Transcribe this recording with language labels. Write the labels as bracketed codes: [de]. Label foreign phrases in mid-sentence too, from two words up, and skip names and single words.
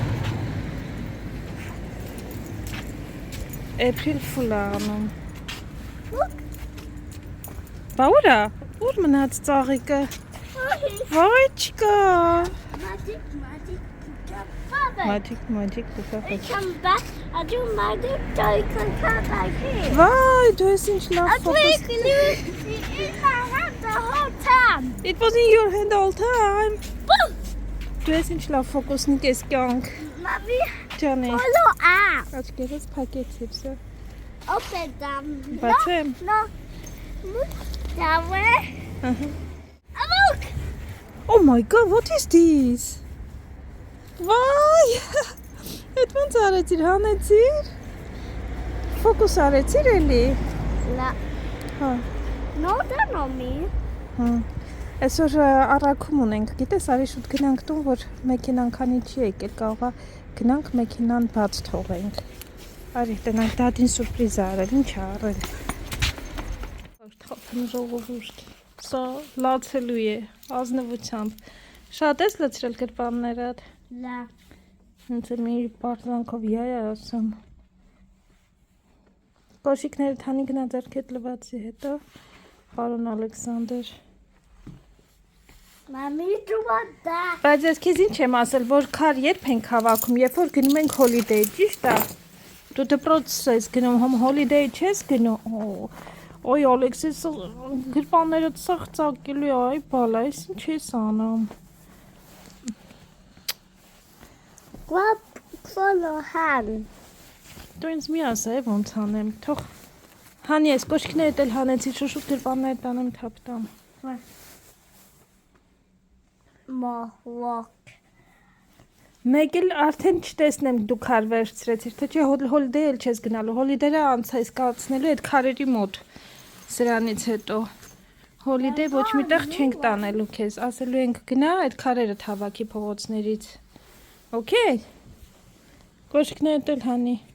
[en] April Fool [hy] անում, բա ուրա, ուր մնաց ծաղիկը, վայ չկա, [en] Magic Papa. Come back, I do magic, so you can come back here. [hy] Վայ, դու ես ինչ լավ [en] I [hy] ֆոկուս, [en] think it in my hand the whole time. It was in your hand all time, Boom! [hy] դու ես ինչ լավ ֆոկուսնիկ ես կյանք, [en] Mommy, [hy] ջանի, [en] follow out. [hy] աչկերս փակեցիպ սա, [en] Open them. [hy] բացեմ, [en] No. Look that way. [hy] ահա, [en] Look. Oh my god, what is this? [hy] Վայ։ Այդ ոնց արեցիր, հանեցիր։ Ֆոկուս արեցիր էլի։ La. Հա։ [en] No, they're not me. [hy] Հա։ Այսօր առաքում ունենք, գիտես, արի շուտ գնանք տուն, որ մեքենան քանի չի եկել, կարողա գնանք մեքենան բաց թողենք։ Արի տնանք դադին սուրպրիզ արել, ինչ ա արել։ Թափն ժողովուրդ։ Սա լացելու է, ազնվությամբ։ Շատ ես լցրել գրպաններդ։ La. Հենց մի պարտանքով յայ ասում։ Կոշիկները թանի գնա ձեռքեդ լվացի հետո, պարոն Ալեքսանդր։ [en] Mommy, do you want that? [hy] Բայց ես քեզ ինչ եմ ասել, որ քար երբ ենք հավաքում, երբ որ գնում ենք հոլիդեյ, ճիշտ է։ Դու դպրոց ես գնում, հոլիդեյ չես գնում։ Ոյ Ալեքսիս գրպանները ծաղծակելու այ բալա, ես ինչ ես անում։ [en] Grab follow hand. [hy] Դու ինձ մի ասա, ոնց անեմ, թող հանի ես կոշիկներդ էլ հանեցի, շուշուտ գրպանները տանեմ թափտամ։ [en] More walk. [hy] Մեկ էլ արդեն չտեսնեմ դու քար վերցրեցիր, թե չէ հոլիդեյ էլ չես գնալու, հոլիդեյը անցայս կացնելու այդ քարերի մոտ սրանից հետո։ Հոլիդեյ ոչ միտեղ չենք տանելու քեզ, ասելու ենք գնա այդ քարերը թավակի փողոցներից։ Okay։ Կոշիկներդ էլ հանի։